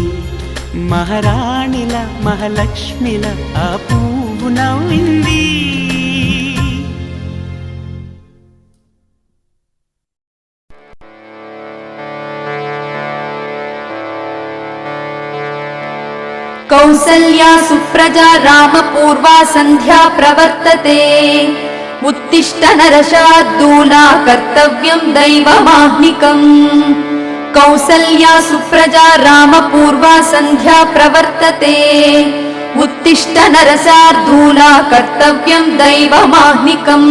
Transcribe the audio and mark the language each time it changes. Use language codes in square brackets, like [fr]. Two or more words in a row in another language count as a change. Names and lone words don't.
[te] మహారాణిల మహాలక్ష్మిల ఆ పువ్వు నవ్వింది. [sa] కౌసల్యా సుప్రజా రామ పూర్వా సంధ్యా ప్రవర్తతే. उत्तिष्ठ नरशार्दूला कर्तव्यं दैवमाह्निकम्. कौसल्या सुप्रजा रामपूर्वा सन्ध्या प्रवर्तते. उत्तिष्ठ नरशार्दूला कर्तव्यं दैवमाह्निकम्.